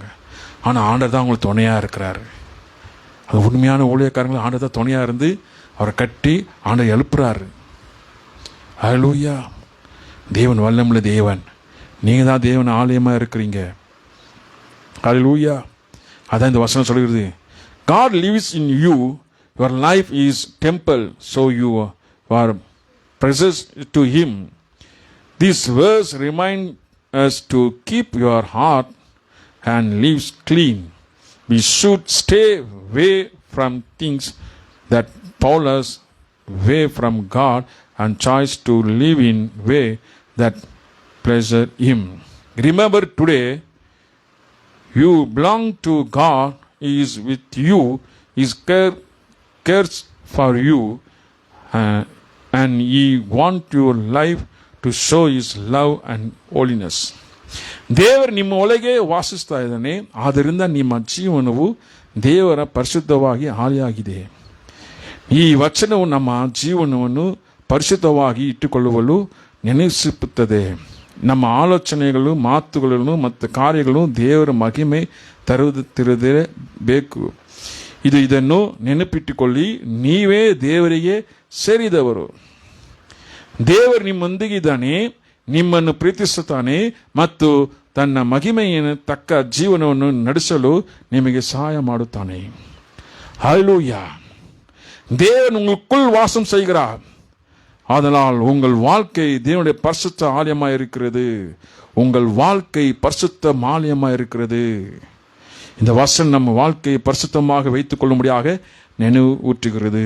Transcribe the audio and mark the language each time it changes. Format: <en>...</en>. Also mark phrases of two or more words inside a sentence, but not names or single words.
<ta>ஆனால் ஆண்டவர் தான் அவங்களுக்கு துணையாக இருக்கிறாரு. அது உண்மையான ஊழியக்காரங்களும் ஆண்டவர் தான் துணையாக இருந்து அவரை கட்டி ஆண்டவர் எழுப்புறாரு. ஹல்லேலூயா. தேவன் வல்லமுள்ள தேவன். நீங்கள் தான் தேவன் ஆலயமாக இருக்கிறீங்க. ஹல்லேலூயா. அதான் இந்த வசனம் சொல்கிறது.</ta> <en>God lives in you. Your life is temple, so you are precious to Him. This verse reminds us to keep your heart and lives clean. We should stay away from things that pull us away from God and choose to live in way that pleasure Him. Remember today, you belong to God. He is with you. His cares for you, and He wants your life to show His love and holiness.</en> <kn>ದೇವರು ನಿಮ್ಮ ಒಳಗೆ ವಾಸಿಸ್ತಾ ಇದ್ದಾನೆ. ಆದ್ದರಿಂದ ನಿಮ್ಮ ಜೀವನವು ದೇವರ ಪರಿಶುದ್ಧವಾಗಿ ಹಾಲಿಯಾಗಿದೆ. ಈ ವಚನವು ನಮ್ಮ ಜೀವನವನ್ನು ಪರಿಶುದ್ಧವಾಗಿ ಇಟ್ಟುಕೊಳ್ಳುವಲು ನೆನಪಿಸುತ್ತದೆ. ನಮ್ಮ ಆಲೋಚನೆಗಳು, ಮಾತುಗಳನ್ನು ಮತ್ತು ಕಾರ್ಯಗಳು ದೇವರ ಮಹಿಮೆ ತರುತ್ತಿರಬೇಕು. ಇದನ್ನು ನೆನಪಿಟ್ಟುಕೊಳ್ಳಿ, ನೀವೇ ದೇವರಿಗೆ ಸೇರಿದವರು. ದೇವರು ನಿಮ್ಮೊಂದಿಗಿದ್ದಾನೆ, ನಿಮ್ಮನ್ನು ಪ್ರೀತಿಸುತ್ತಾನೆ ಮತ್ತು ತನ್ನ ಮಹಿಮೆಯನ್ನು ತಕ್ಕ ಜೀವನವನ್ನು ನಡೆಸಲು ನಿಮಗೆ ಸಹಾಯ ಮಾಡುತ್ತಾನೆ.</kn> <ta>ஹல்லேலூயா. தேவன் உங்களுக்குள் வாசம் செய்கிறார். அதனால் உங்கள் வாழ்க்கை தேவனுடைய பரிசுத்த ஆலயமாக இருக்கிறது. உங்கள் வாழ்க்கை பரிசுத்த ஆலயமாக இருக்கிறது. இந்த வசனம் நம்ம வாழ்க்கையை பரிசுத்தமாக வைத்துக் கொள்ளும்படியாக நினைவு ஊற்றுகிறது.</ta>